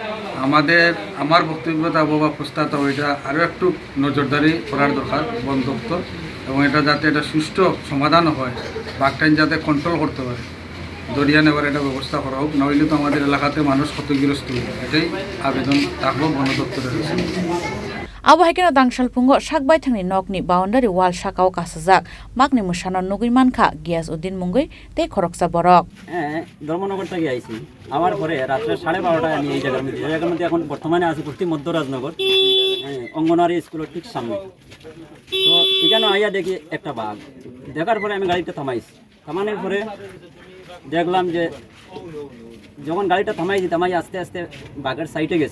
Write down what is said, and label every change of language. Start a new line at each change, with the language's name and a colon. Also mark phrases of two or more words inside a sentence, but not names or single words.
Bangla: আমার বক্তব্যতা বা প্রস্তাব এটা আরও একটু নজরদারি করার দরকার বন দপ্তর এবং এটা যাতে এটা সুষ্ঠু সমাধান হয় বাঘটাইন যাতে কন্ট্রোল করতে পারে দরিয়া নেওয়ার একটা ব্যবস্থা করা হোক নইলে তো আমাদের এলাকাতে মানুষ ক্ষতিগ্রস্ত হবে এটাই আবেদন থাকবো বন দপ্তরের কাছে
Kok Borok: Abahikena dangshal pungo sakbai thangni nokni boundary wall sakao kasajak Maknwi Mwsano nugui mankha Giyas Uddin mungoi tei khoroksa borok
Bangla: ধর্মনগর থেকে আইছি আমার পরে রাত্রে 12:30টায় আমি এই জায়গার মধ্যে এখন বর্তমানে আছি কুর্তি মধ্যরাজনগর অঙ্গনওয়াড়ি স্কুলের ঠিক সামনে তো এখানে আইয়া দেখি একটা বাঘ দেখার পরে আমি গাড়িটা থামাইছি থামানোর পরে দেখলাম যে যখন গাড়িটা থামাই আস্তে আস্তে বাঘের সাইডে গেছি